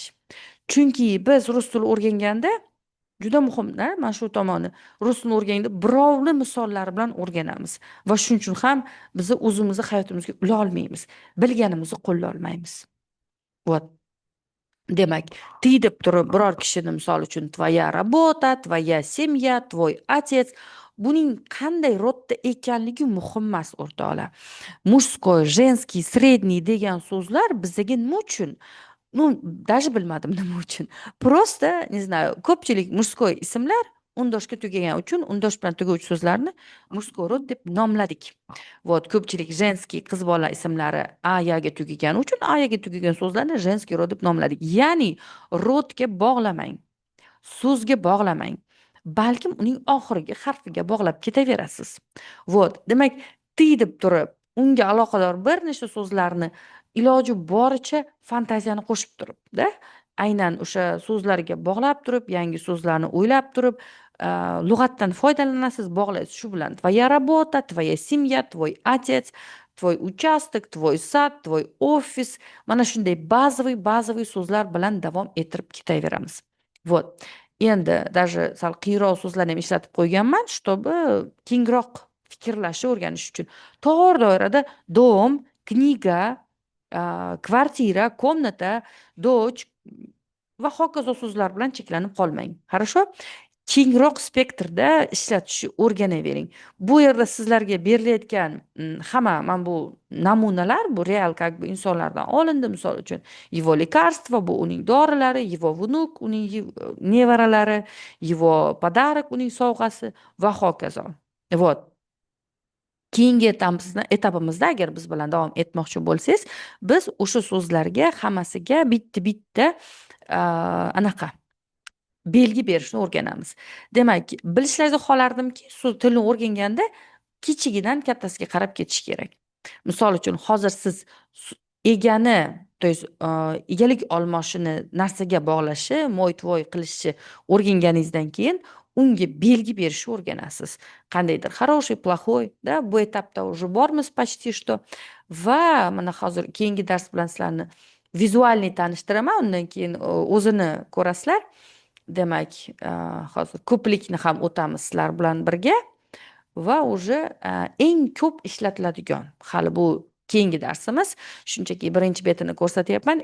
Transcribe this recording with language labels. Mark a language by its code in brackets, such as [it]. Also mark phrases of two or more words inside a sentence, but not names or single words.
[uz] Chunki biz rus tili o'rganganda juda muhimda mana shu tomoni. Rus tilini o'rganganda birovni misollari bilan o'rganamiz va shuning uchun ham biz o'zimizni hayotimizga ula olmaymiz. Bilganimizni qo'lla olmaymiz. Вот. Demak, T deb turib biror kishini misol uchun [ru] твоя работа, твоя семья, твой отец, [uz] buning qanday rodda ekanligi muhim emas o'rtoqlar. [ru] Мужской, женский, средний [uz] degan so'zlar bizga nima uchun? [ru] Ну, даже [uz] bilmadim nima uchun. [ru] Просто, не знаю, [uz] ko'pchilik mужской ismlar undoshga tugagan uchun undosh bilan tuguvchi so'zlarni mужской rod deb nomladik. Вот, ko'pchilik женский qiz bola ismlari ayaga tugagan uchun ayaga tugagan so'zlarni женский rod deb nomladik. Ya'ni rodga bog'lamang. So'zga bog'lamang. Balkim uning oxirgi harfiga bog'lab ketaverasiz. Вот, demak, T deb turib, unga aloqador bir nechta so'zlarni iloji boricha fantaziyani qo'shib turib-da, aynan o'sha so'zlarga bog'lab turib, yangi so'zlarni o'ylab turib, lug'atdan foydalanasiz, bog'laysiz shu bilan. [ru] Твоя работа, твоя семья, твой отец, твой участок, твой сад, твой офис. [uz] Mana shunday bazaviy so'zlar bilan davom ettirib ketaveramiz. Вот. Endi даже sal qiyroq so'zlarni ham ishlatib qo'yganman, чтобы kengroq fikrlashni o'rganish uchun. Tor doirada [ru] дом, книга, квартира, комната, дочь [uz] va hokazo so'zlar bilan cheklanib qolmang. [ru] Хорошо? [uz] Kengroq spektrda ishlatishni o'rganavering. Bu yerda sizlarga berilayotgan hamma mana bu namunalar, bu real [ru] как бы [uz] insonlardan olindi. Misol uchun, [ru] его лекарство, [uz] bu uning dorilari, [ru] его внук, [uz] uning nevaralari, [ru] его подарок, [uz] uning sovg'asi va hokazo. Вот. Keyingi etapimizda agar biz bilan davom etmoqchi bo'lsangiz, biz o'sha so'zlarga hammasiga bitta anaqa belgi berishni o'rganamiz. Demak, bilishlaringizni xohlardimki, so'z tilni o'rganganda kichigidan kattasiga qarab ketish kerak. Misol uchun, hozir siz egani, [ru] то есть [uz] egalik olmoshini narsaga bog'lashi, [ru] мой-твой [uz] qilishni o'rganganingizdan keyin unga belgi berishni o'rganasiz. [ru] Qandaydir хороший, плохой, да, [uz] bu etapda уже bormiz [ru] почти что. [uz] Va mana hozir keyingi dars bilan sizlarni vizualniy tanishtiraman, undan keyin o'zini ko'rasizlar. Demak, hozir ko'plikni ham o'tamiz sizlar bilan birga va уже eng ko'p ishlatiladigan, hali bu keyingi darsimiz, shunchaki birinchi betini ko'rsatyapman.